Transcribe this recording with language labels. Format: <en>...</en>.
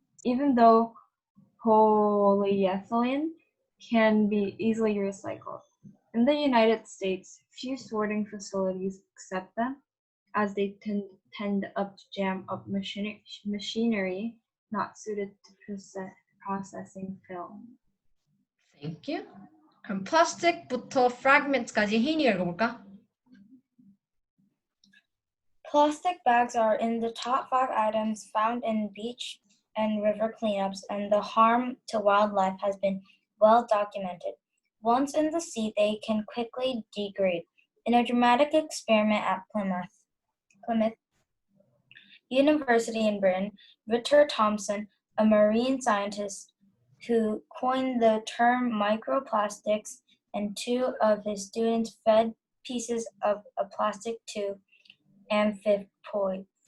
<en>Even though polyethylene can be easily recycled. In the United States, few sorting facilities accept them as they tend up to jam up machinery not suited to processing film. Thank you.</en> <ko>그럼 plastic부터 fragments까지 혜인이가 읽어볼까?</ko> <en>Plastic bags are in the top 5 items found in beach and river cleanups, and the harm to wildlife has been well documented. Once in the sea, they can quickly degrade. In a dramatic experiment at Plymouth University in Britain, Richard Thompson, a marine scientist who coined the term microplastics, and 2 of his students fed pieces of a plastic to amphipods,</en>